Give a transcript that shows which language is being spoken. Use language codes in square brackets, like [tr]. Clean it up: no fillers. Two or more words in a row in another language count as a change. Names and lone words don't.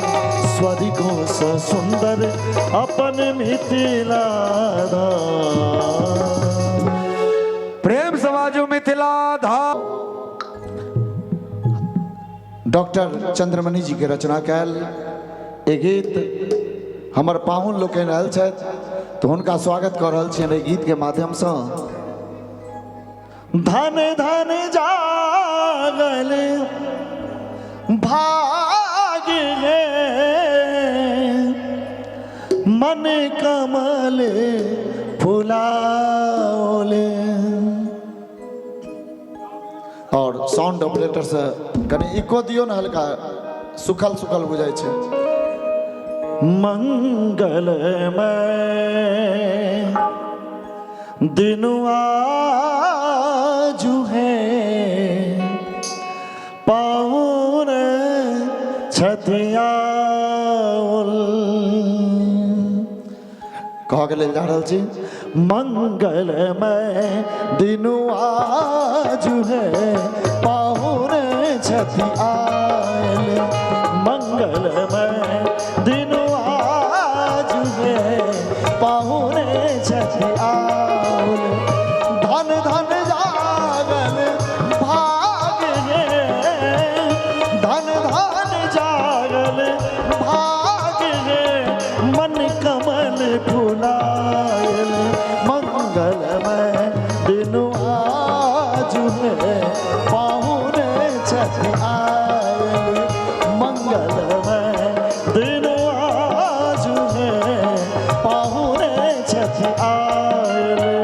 [mai] स्वर्गो स सुंदर अपन मिथिला धाम। प्रेम समाजो मिथिला धाम। डॉक्टर चंद्रमणि जी के रचना कैल ए गीत हमर पाहुन लोग रहल छथि तो उनका स्वागत कर रहल छियनि एहि गीत के माध्यम से। धन धन जागल भाग है मन कमल फुलाओले। और [en] sound operator [mai] से कनी इको दियो ना, हल्का सुखल सुखल बुझाई छे। मंगलमय दिन आजु है पाहुन छथियाउल। कह के लेल जा रहल छी मंगलमय दिन आजु है पाहुन छथि आयल। मंगलमय दिन आजु है पाहुन छथि आयल। धन धन जागल भाग है। धन धन जागल भाग है मन कमल फुलायल। मंगलमय दिन आजु है पाहुन छथि आयल। मंगलमय दिन आजु है पाहुन छथि आयल।